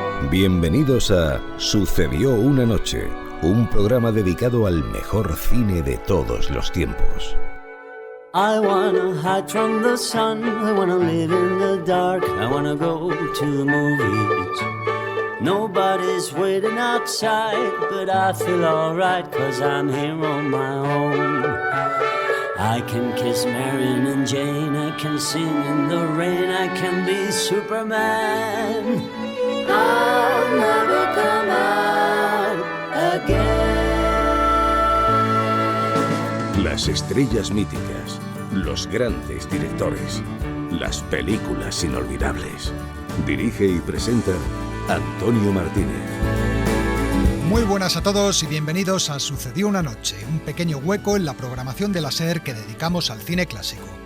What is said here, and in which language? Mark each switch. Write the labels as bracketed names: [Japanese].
[Spanish] Bienvenidos a Sucedió una noche, un programa dedicado al mejor cine de todos los tiempos. [English] I wanna hide from the sun, I wanna live in the dark, I wanna go to the movies. Nobody's waiting outside, but I feel alright, 'cause I'm here on my own. I can kiss Marion and Jane, I can sing in the rain, I can be Superman. I'll never come out again. [Spanish] Las estrellas míticas, los grandes directores, las películas inolvidables. Dirige y presenta Antonio Martínez. Muy buenas a todos y bienvenidos a Sucedió una noche, un pequeño hueco en la programación de la SER que dedicamos al cine clásico.